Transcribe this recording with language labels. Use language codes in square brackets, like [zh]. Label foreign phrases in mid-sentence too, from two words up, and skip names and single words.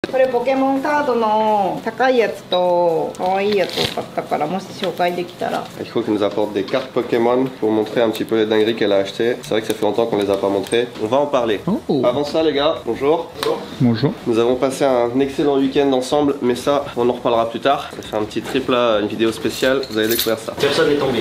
[ja] これポケモンカードの高いやつと可愛いやつを買ったから、もし紹介できたら。 [fr] Il faut qu'elle nous apporte des cartes Pokémon pour montrer un petit peu les dingueries qu'elle a achetées. C'est vrai que ça fait longtemps qu'on les a pas montrées. On va en parler. Oh. Avant ça, les gars, bonjour. Bonjour. Nous avons passé un excellent week-end ensemble, mais ça, on en reparlera plus tard. On va faire un petit trip là, une vidéo spéciale. Vous allez découvrir ça. Personne n'est tombé.